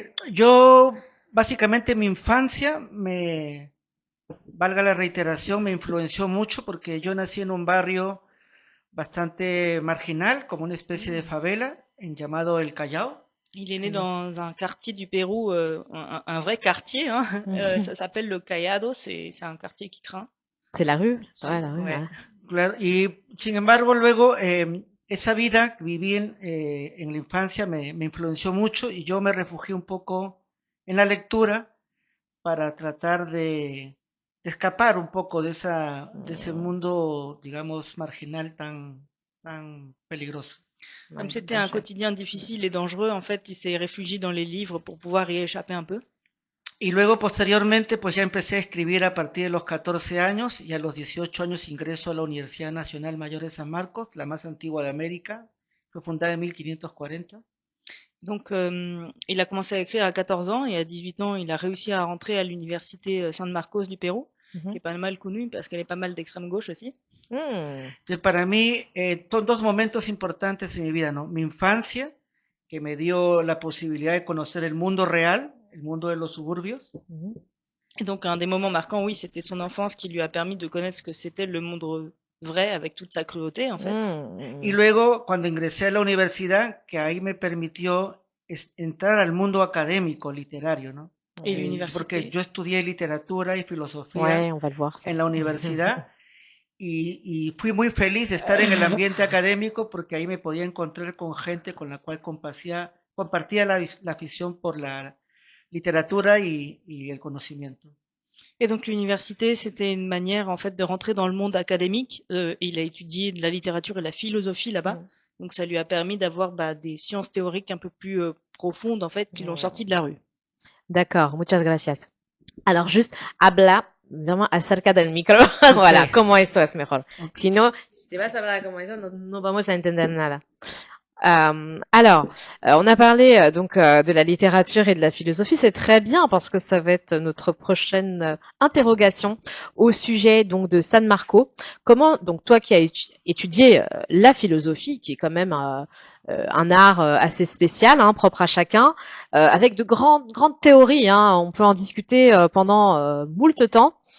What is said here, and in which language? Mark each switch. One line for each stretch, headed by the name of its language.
Spanish: Yo, básicamente, mi infancia, valga la reiteración, me influenció mucho porque yo nací en un barrio bastante marginal, como una especie de favela, llamado El Callao.
French: Il est né dans un quartier du Pérou, un vrai quartier, hein. Ça s'appelle le Callado, c'est un quartier qui craint. C'est la rue? Ouais, la rue, Ouais. ouais.
Spanish: Claro, y sin embargo, luego esa vida que viví en la infancia me influenció mucho y yo me refugié un poco en la lectura para tratar de escapar un poco de ese mundo, digamos, marginal tan peligroso.
French: Comme c'était un quotidien difficile et dangereux, en fait, il s'est réfugié dans les livres pour pouvoir y échapper un peu.
Spanish: Y luego, posteriormente, pues ya empecé a escribir a partir de los 14 años y a los 18 años ingreso a la Universidad Nacional Mayor de San Marcos, la más antigua de América. Fue fundada en 1540.
French: Donc, il a commencé à écrire à 14 ans et à 18 ans, il a réussi à rentrer à l'université San Marcos du Pérou, qui est pas mal connue parce qu'elle est pas mal d'extrême gauche aussi.
Spanish: Entonces, para mí, dos momentos importantes en mi vida, ¿no? Mi infancia, que me dio la posibilidad de conocer el mundo real, el mundo de los suburbios.
French: Et donc, un des moments marquants, oui, c'était son enfance qui lui a permis de connaître ce que c'était le monde vrai avec toute sa cruauté, en fait.
Spanish: Y luego, cuando ingresé a la universidad, que ahí me permitió entrar al mundo académico, literario, ¿no?
French: Et l'université.
Spanish: Porque yo estudié literatura y filosofía
French: Ouais, on va le voir, ça.
Spanish: en la universidad y fui muy feliz de estar en el ambiente académico porque ahí me podía encontrar con gente con la cual compartía la afición por la literatura y el conocimiento.
French: Et donc l'université, c'était une manière en fait de rentrer dans le monde académique. Il a étudié de la littérature et la philosophie là-bas, donc ça lui a permis d'avoir des sciences théoriques un peu plus profondes en fait qui l'ont sorti de la rue. D'accord,
Spanish: muchas gracias.
French: Alors juste,
Spanish: habla
French: vraiment
Spanish: acerca del micro.
French: Voilà,
Spanish: como esto es mejor.
English: Okay.
Spanish: Si no, si te vas a hablar como eso, no vamos a entender nada.
French: Alors, on a parlé donc de la littérature et de la philosophie, c'est très bien parce que ça va être notre prochaine interrogation au sujet donc de San Marco. Comment donc toi qui as étudié la philosophie, qui est quand même un art assez spécial, hein, propre à chacun, avec de grandes théories, hein, on peut en discuter pendant moult temps.